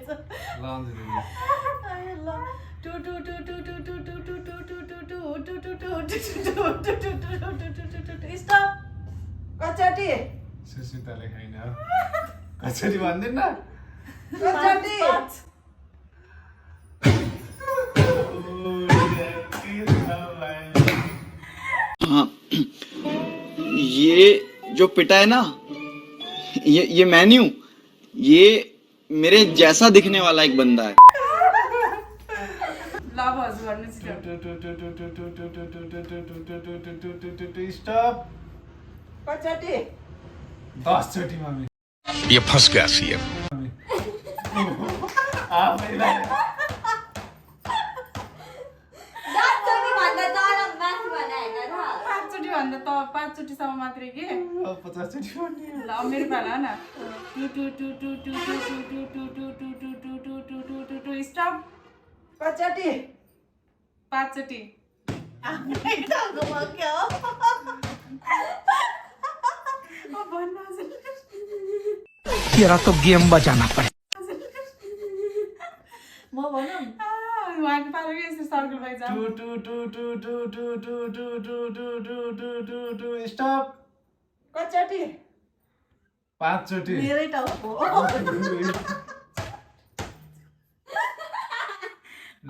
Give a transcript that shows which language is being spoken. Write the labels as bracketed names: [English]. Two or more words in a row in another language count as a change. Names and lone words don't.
[Nepali] ल अन्जली आयो ल टु टु टु टु टु टु टु टु टु टु टु टु टु टु टु टु टु स्टप कतिचोटि सुस्मिताले खाइन कतिचोटि भन्दैन कतिचोटि [Hindi] ये जो पिटा है ना ये मैं नहीं हूँ ये मेरे जैसा दिखने वाला एक बंदा है [Nepali] ल अब हजुर भन्नु छिटो स्टप कतिचोटि 10 चोटी मम्मी [Hindi] ये फंस गया सीएम [Nepali] दसचोटि भन्दा तर माथि भने होइन र 5 चोटि भन्दा त 5 चोटिसम्म मात्रै के 50 चोटी भन्ने ल मेरो पाला न टु टु टु टु टु टु टु टु टु टु टु टु टु टु टु टु टु स्टप कतिचोटि 5 चोटि टाउको भयो क्या हो भन्नु हजुर [Hindi] तेरा तो गेम बजाना पड़े [Nepali] म भनौँ उहाँको पालो के यसरी सर्कल भइजा टु टु टु टु टु टु टु टु टु टु टु टु टु टु स्टप कतिचोटि 5 चोटी मेरै टाउको